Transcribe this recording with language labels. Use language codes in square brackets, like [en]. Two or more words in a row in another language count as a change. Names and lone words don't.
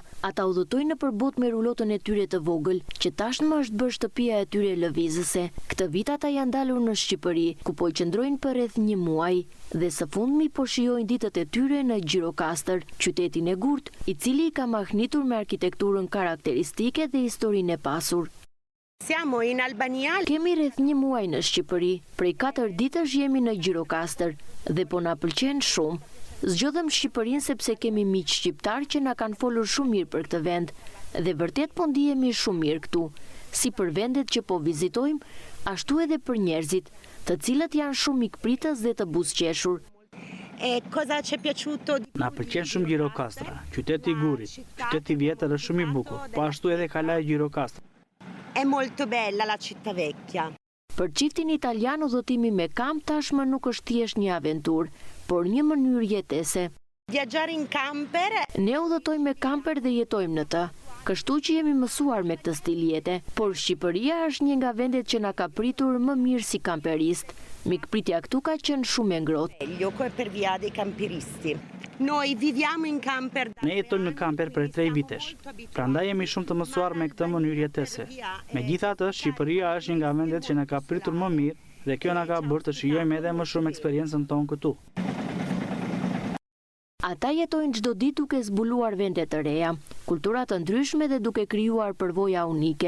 [sq] Ata udhëtojnë nëpër botë me rulotën e tyre të vogël, që tashmë është bërë shtëpia e tyre lëvizëse. Këtë vit ata janë dalur në Shqipëri, ku po qëndrojnë për rreth një muaj, dhe së fundmi po shijojnë ditët e tyre në Gjirokastër, qytetin e gurt, i cili ka mahnitur me arkitekturën karakteristike dhe historinë e pasur. [it] Siamo in Albania. [sq] Kemi rreth një muaj në Shqipëri, prej 4 ditësh jemi në Gjirokastër dhe po na pëlqen shumë. Zgjodhëm Shqipërinë sepse kemi miq shqiptar që na kanë folur shumë mirë për këtë vend dhe vërtet po ndihemi shumë mirë këtu, si për vendet që po vizitojmë, ashtu edhe për njerëzit, të cilët janë shumë mikpritës dhe të buzëqeshur. [it] Cosa ci è piaciuto? [sq] Na pëlqen shumë Gjirokastra, qyteti i gurit, qyteti i vjetër është shumë i bukur, po ashtu edhe kala e Gjirokastër. [it] È molto bella la città vecchia. [sq] Për çiftin italian, udhëtimi me kamp tashmë nuk është thjesht një aventurë, por një mënyrë jetese. [it] Viaggiare in camper. [sq] Ne udhëtojmë me kamper dhe jetojmë në të, kështu që jemi mësuar me këtë stil jete, por Shqipëria është një nga vendet që na ka pritur më mirë si kamperist. Mikpritja këtu ka qenë shumë e ngrohtë. [it] Meglio per via dei camperisti. Noi viviamo in camper. [sq] Ne jetojmë në kamper për 3 vitesh, prandaj jemi shumë të mësuar me këtë mënyrë jetese. Megjithatë, Shqipëria është një nga vendet që na ka pritur më mirë dhe kjo na ka bërë të shijojmë edhe më shumë eksperiencën tonë këtu. Ata jetojnë çdo ditë duke zbuluar vende të reja, kultura të ndryshme dhe duke krijuar përvoja unike.